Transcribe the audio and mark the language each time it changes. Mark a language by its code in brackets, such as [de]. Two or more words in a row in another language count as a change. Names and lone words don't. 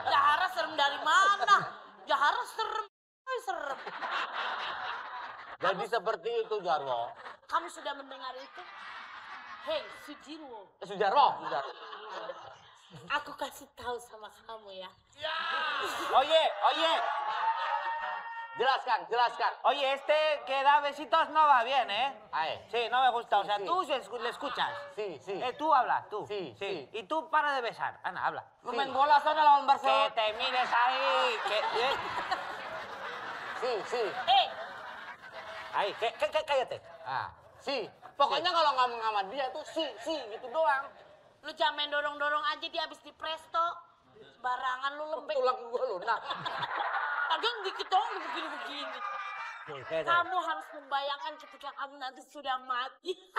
[id] Jahara serem dari mana? Jahara serem. Serem. Jadi seperti itu, Jarwo. Kamu sudah mendengar itu? Hei, Sujirwo. Sujarwo. Aku kasih tahu sama kamu ya. [es] Oye, oye, [id] Jelaskan, jelaskan. [es] oye, este que da besitos no va bien, ¿eh? [id] Ayo. [es] Sí, no me gusta. O sea, Sí. tú le escuchas. Sí, sí. Tú habla, tú. Sí, sí. Y tú para de besar. Ana, habla. [id] Lu main bola sana lawan [es] Que [id] Barcelona. [es] te mires ahí. Si, si. [id] Hei, [es] Ahí, cállate. Ah, si. [id] Pokoknya kalau ngomong sama dia tuh si gitu doang. lu jangan main dorong-dorong aja dia habis di presto. Barangan lu lembek. Tulang gua lunak. Agak dikit dong begini-begini. Kamu harus membayangkan ketika kamu nanti sudah mati.